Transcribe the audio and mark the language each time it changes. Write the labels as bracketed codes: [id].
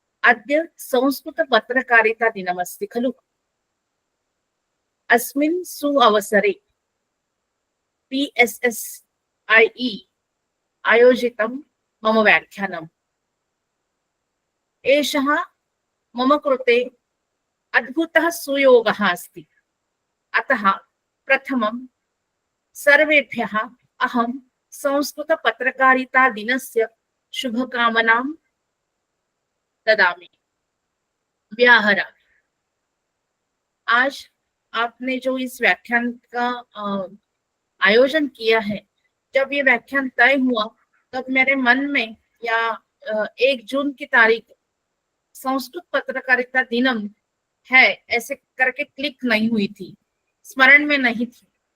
[sa] अद्य संस्कृत पत्रकारिता दिनमस्ति खलु। अस्मिन् सुअवसरे PSSIE आयोजितं मम व्याख्यानम्। एषः मम कृते अद्भुतः सुयोगः अस्ति। अतः प्रथमं सर्वेभ्यः अहं संस्कृत पत्रकारिता दिनस्य शुभकामनां ददामि। व्याहरा। [hi] आज आपने जो इस व्याख्यान का आयोजन किया है, जब ये व्याख्यान तय हुआ तब मेरे मन में या 1 जून की तारीख संस्कृत पत्रकारिता दिनम है ऐसे करके क्लिक नहीं हुई थी, स्मरण में नहीं थी।